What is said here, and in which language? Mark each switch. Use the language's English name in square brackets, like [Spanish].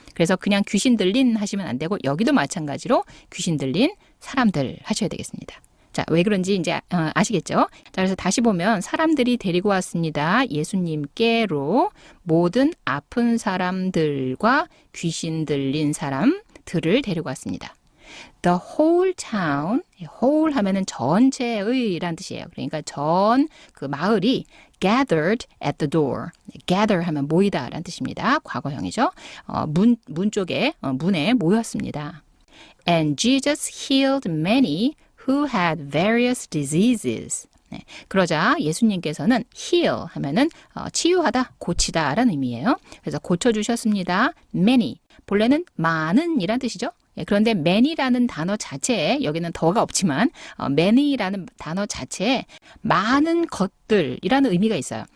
[Korean] 그래서 그냥 귀신 들린 하시면 안 되고 여기도 마찬가지로 귀신 들린 사람들 하셔야 되겠습니다. 자, 왜 그런지 이제 아시겠죠? 자, 그래서 다시 보면 사람들이 데리고 왔습니다. 예수님께로 모든 아픈 사람들과 귀신 들린 사람들을 데리고 왔습니다. [English] The whole town, whole [Korean] 하면은 전체의란 뜻이에요. 그러니까 전 그 마을이 [English] gathered at the door. [Korean] gather 하면 모이다라는 뜻입니다. 과거형이죠. 문 쪽에 문에 모였습니다. [English] And Jesus healed many who had various diseases. [Korean] 네, 그러자 예수님께서는 heal 하면은 치유하다, 고치다라는 의미예요. 그래서 고쳐주셨습니다. many, 본래는 많은 이란 뜻이죠. 그런데 many라는 단어 자체에 여기는 더가 없지만 many라는 단어 자체에 많은 것들이라는 의미가 있어요.